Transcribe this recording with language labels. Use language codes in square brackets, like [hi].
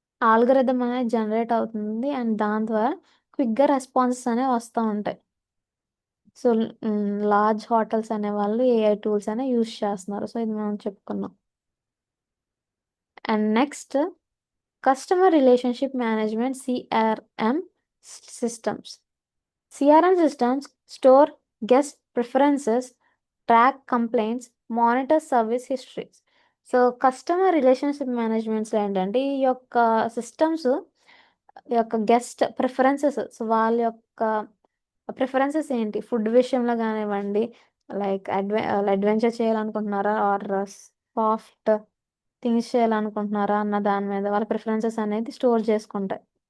[te] Algorithm అనేది generate అవుతుంది and దాని ద్వారా క్విక్గా రెస్పాన్సెస్ అనేవి వస్తూ ఉంటాయి. సో లార్జ్ హోటల్స్ అనే వాళ్ళు ఏఐ టూల్స్ అనే యూస్ చేస్తున్నారు. సో ఇది మనం చెప్పుకున్నాం. And next customer relationship management CRM systems. [en] CRM systems store guest preferences, track complaints, monitor service histories. [te] So customer relationship managements ఏంటంటే ఈ యొక్క సిస్టమ్స్ యొక్క గెస్ట్ ప్రిఫరెన్సెస్, సో వాళ్ళ యొక్క ప్రిఫరెన్సెస్ ఏంటి ఫుడ్ విషయంలో కానివ్వండి, లైక్ అడ్వెంచర్ చేయాలనుకుంటున్నారా ఆర్ సాఫ్ట్ థింగ్స్ చేయాలనుకుంటున్నారా అన్న దాని మీద వాళ్ళ ప్రిఫరెన్సెస్ అనేది స్టోర్ చేసుకుంటాయి.